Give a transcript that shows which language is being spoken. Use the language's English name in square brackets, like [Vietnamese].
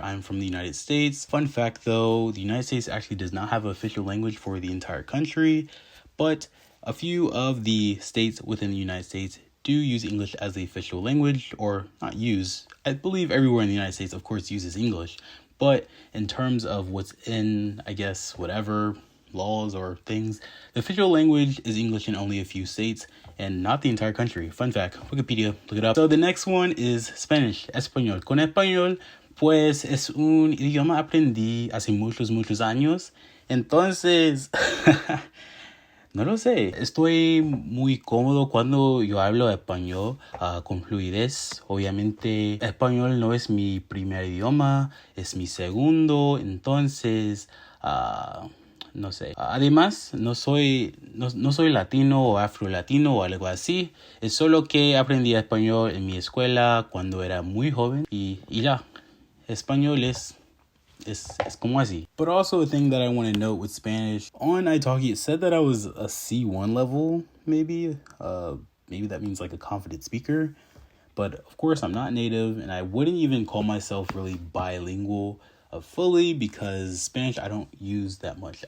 [English] I'm from the United States. Fun fact though, the United States actually does not have an official language for the entire country, but a few of the states within the United States do use English as the official language, or not use. I believe everywhere in the United States, of course, uses English. But in terms of what's in, I guess, whatever laws or things, the official language is English in only a few states and not the entire country. Fun fact, Wikipedia, look it up. So the next one is Spanish, español. [Spanish] Con español, pues es un idioma aprendí hace muchos años. Entonces, no lo sé. Estoy muy cómodo cuando yo hablo español con fluidez. Obviamente, español no es mi primer idioma, es mi segundo. Entonces, no sé. Además, no soy latino o afro-latino o algo así. Es solo que aprendí español en mi escuela cuando era muy joven. Y ya. Español es como así. [English] But also a thing that I want to note with Spanish, on italki it said that I was a C1 level, maybe. Maybe that means like a confident speaker. But of course, I'm not native, and I wouldn't even call myself really bilingual fully, because Spanish I don't use that much.